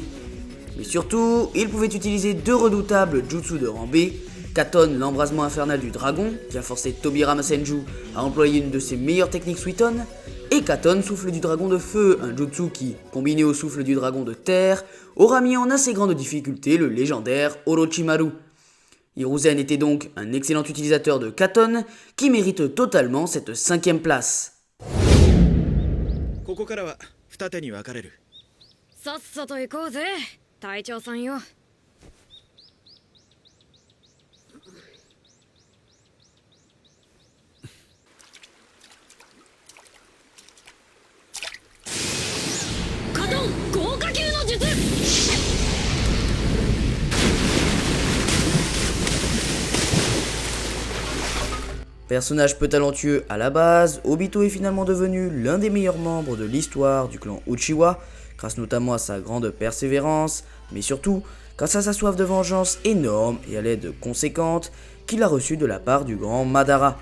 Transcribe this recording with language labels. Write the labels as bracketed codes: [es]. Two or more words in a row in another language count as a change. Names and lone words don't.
[fr] Mais surtout, il pouvait utiliser 2 redoutables jutsu de Rambé, Katon l'embrasement infernal du dragon, qui a forcé Tobirama Senju à employer une de ses meilleures techniques Suiton, et Katon souffle du dragon de feu, un jutsu qui, combiné au souffle du dragon de terre, aura mis en assez grande difficulté le légendaire Orochimaru. Hiruzen était donc un excellent utilisateur de Katon, qui mérite totalement cette 5ème place. [ja] ここからは二手に分かれる。さっさと行こうぜ、隊長さんよ。カトン豪華級の術。 [fr] Personnage peu talentueux à la base, Obito est finalement devenu l'un des meilleurs membres de l'histoire du clan Uchiwa, grâce notamment à sa grande persévérance, mais surtout grâce à sa soif de vengeance énorme et à l'aide conséquente qu'il a reçue de la part du grand Madara.